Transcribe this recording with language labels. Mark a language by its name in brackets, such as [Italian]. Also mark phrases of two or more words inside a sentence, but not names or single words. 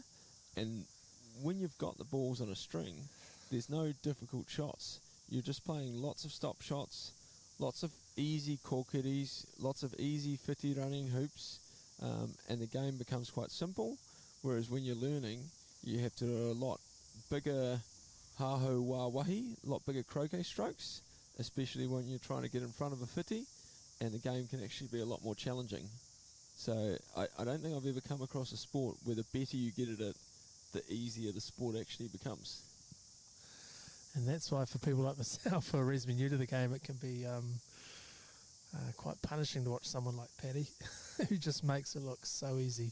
[English] And when you've got the balls on a string, there's no difficult shots. You're just playing lots of stop shots, lots of easy kokiris, lots of easy whiti running hoops, and the game becomes quite simple. Whereas when you're learning, you have to do a lot bigger haho wā wahi, a lot bigger croquet strokes, especially when you're trying to get in front of a whiti, and the game can actually be a lot more challenging. So I don't think I've ever come across a sport where the better you get at it, the easier the sport actually becomes. And that's why for people like myself who are reasonably new to the game, it can be quite punishing to watch someone like Paddy who just makes it look so easy.